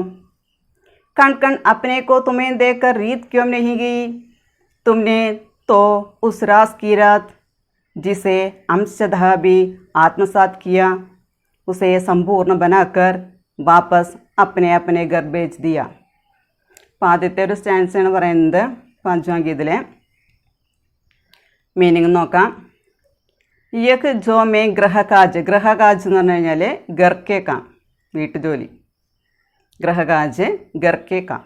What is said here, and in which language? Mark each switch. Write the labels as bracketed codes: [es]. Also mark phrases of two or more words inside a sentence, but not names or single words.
[hi] कण कण अपने को तुम्हें देखकर रीत क्यों नहीं गई। तुमने तो उस रास की रात जिसे अंशतः भी आत्मसात किया, उसे संपूर्ण बनाकर वापस अपने अपने घर भेज दिया। [ml] ആദ്യത്തെ ഒരു സ്റ്റാൻസ് ആണ് പറയുന്നത് 5വാം ഗീതിലെ മീനിങ് നോക്കാം. [hi] यह जो में गृहकाज, गृहकाज [ml] എന്ന് പറഞ്ഞു കഴിഞ്ഞാൽ [hi] घर के काम, [ml] വീട്ടുജോലി. [hi] गृहकाज घर के काम.